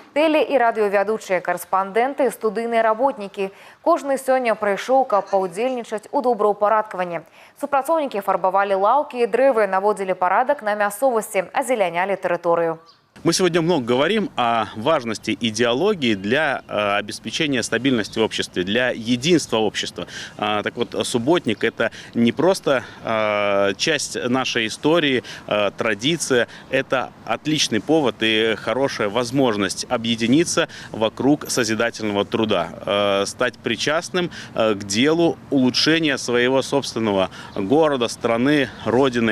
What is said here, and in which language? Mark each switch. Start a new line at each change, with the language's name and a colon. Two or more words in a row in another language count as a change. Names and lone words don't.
Belarusian: Тэле- і радыёвядучыя карэспандэнты, студыйныя работнікі. Кожны сёння прыйшоў, каб паўдзельнічаць у добраўпарадкаванні. Супрацоўнікі фарбавалі лаўкі, дрэвы, наводзілі парадак на мясцовасці, азелянялі тэрыторыю.
Russian: Мы сегодня много говорим о важности идеологии для обеспечения стабильности в обществе, для единства общества. Так вот, субботник – это не просто часть нашей истории, традиция, это отличный повод и хорошая возможность объединиться вокруг созидательного труда, стать причастным к делу улучшения своего собственного города, страны, родины.